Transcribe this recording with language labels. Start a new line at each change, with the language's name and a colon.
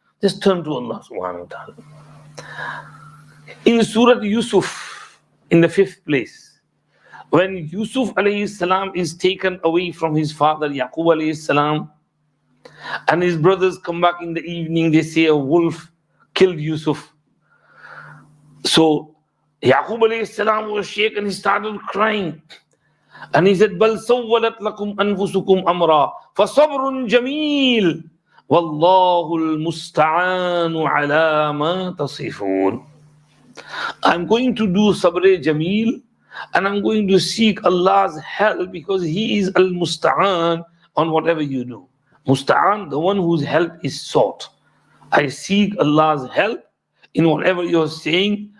English: Just turn to Allah subhanahu wa ta'ala. In Surah Yusuf, in the 5th place, when Yusuf alayhi salam is taken away from his father Yaqub alayhi salam, and his brothers come back in the evening, they say a wolf killed Yusuf. So Yaqub alayhi salam was shaken, he started crying. And he said,
Arabic: بَلْ سَوَّلَتْ لَكُمْ أَنفُسُكُمْ أَمْرًا فَصَبْرٌ جَمِيلٌ وَاللَّهُ الْمُسْتَعَانُ عَلَى مَا تَصِفُونَ.
English: I'm going to do sabr jameel, and I'm going to seek Allah's help because He is al-musta'an on whatever you do. Musta'an, the one whose help is sought. I seek Allah's help in whatever you're saying.